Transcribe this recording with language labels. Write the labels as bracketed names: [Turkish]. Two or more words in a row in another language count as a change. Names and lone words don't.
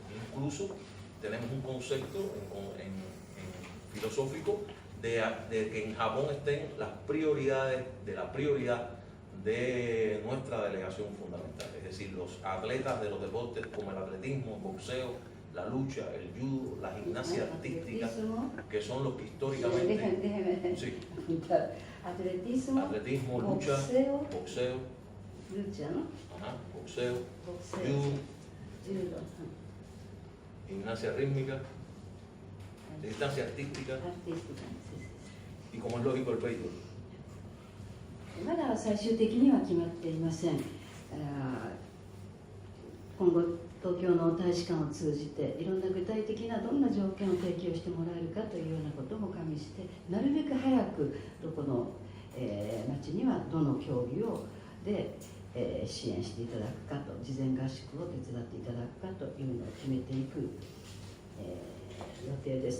[Spanish] Incluso tenemos un concepto filosófico de que en Japón estén las prioridades de la prioridad de nuestra delegación fundamental, es decir, los atletas de los deportes como el atletismo, el boxeo, la lucha, el judo, la gimnasia artística, que son los que históricamente... Déjeme Sí, atletismo, lucha, boxeo, lucha, ¿no? ajá, boxeo, Boxeo, judo, gimnasia rítmica, distancia artística [Japanese] アーティストなんです。 [Spanish] y, como es lógico, el béisbol. [Japanese] まだ最終的には決まっていません。今後東京の大使館を通じていろんな具体的などんな条件を提供してもらえるかというようなことも加味してなるべく早くどこの、町にはどの競技で、支援していただくかと事前合宿を手伝っていただくかというのを決めていく、予定です。